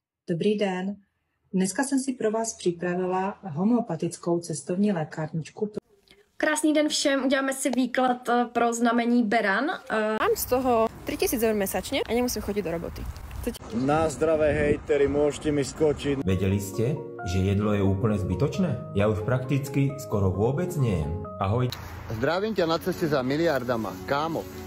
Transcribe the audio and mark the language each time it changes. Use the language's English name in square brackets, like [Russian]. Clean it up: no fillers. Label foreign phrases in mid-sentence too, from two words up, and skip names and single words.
[Czech] Dobrý den. Dneska jsem si pro vás připravila homeopatickou cestovní lékárničku. Krásný den všem, uděláme si výklad pro znamení beran. [Slovak] Mám z toho 3000 eur mesačne a nemusím chodiť do roboty. Na zdravé hejteri, môžete mi skočiť. Vedeli ste, že jedlo je úplne zbytočné? Ja už prakticky skoro vôbec nejem. Ahoj. Zdravím ťa na ceste za miliardama, kámo.